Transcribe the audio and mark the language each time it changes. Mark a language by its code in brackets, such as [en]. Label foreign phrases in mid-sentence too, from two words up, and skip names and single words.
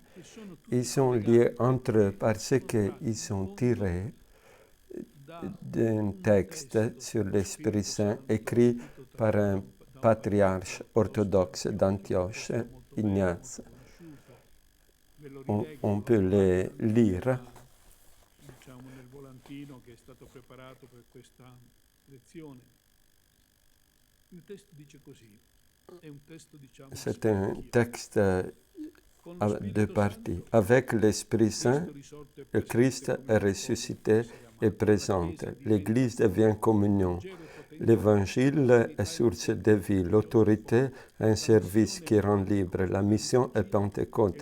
[fr] Ils sont liés entre eux parce qu'ils sont tirés d'un texte sur l'Esprit Saint écrit par un patriarche orthodoxe d'Antioche, Ignace. On peut les lire. [it] Diciamo nel volantino che è stato preparato per questa lezione. Il testo dice così, è un testo diciamo [fr] C'est un texte à deux parties. Avec l'Esprit Saint, le Christ est ressuscité et présent. L'Église devient communion. L'Évangile est source de vie. L'autorité est un service qui rend libre. La mission est Pentecôte.